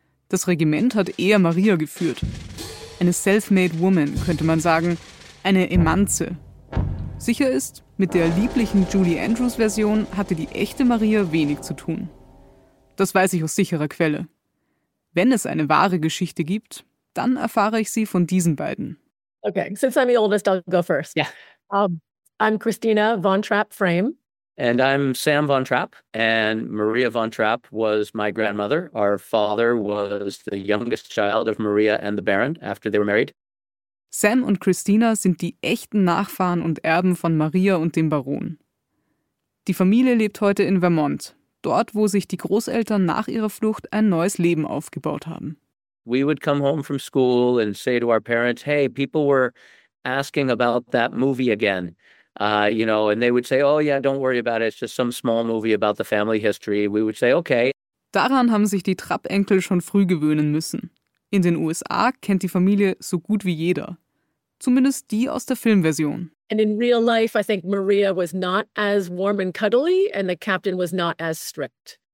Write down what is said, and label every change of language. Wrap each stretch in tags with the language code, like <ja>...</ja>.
<de>Das Regiment hat eher Maria geführt. Eine</de> <en>self-made woman,</en> <de>könnte man sagen. Eine Emanze. Sicher ist, mit der lieblichen Julie Andrews-Version hatte die echte Maria wenig zu tun. Das weiß ich aus sicherer Quelle. Wenn es eine wahre Geschichte gibt, dann erfahre ich sie von diesen beiden.</de> <en>Okay, since I'm the oldest, I'll go first. Yeah. I'm Christina von Trapp-Frame. And I'm Sam von Trapp. And Maria von Trapp was my grandmother. Our father was the youngest child of Maria and the Baron after they were married.</en> <de>Sam und Christina sind die echten Nachfahren und Erben von Maria und dem Baron. Die Familie lebt heute in Vermont, dort, wo sich die Großeltern nach ihrer Flucht ein neues Leben aufgebaut haben.</de> <en>We would come home from school and say to our parents, hey, people were asking about that movie again. And they would say, oh yeah, don't worry about it. It's just some small movie about the family history. We would say, okay.</en> <de>Daran haben sich die Trapp-Enkel schon früh gewöhnen müssen. In den USA kennt die Familie so gut wie jeder. Zumindest die aus der Filmversion.</de> <en>And in real life, I think Maria was not as warm and cuddly and the captain was not as strict.</en>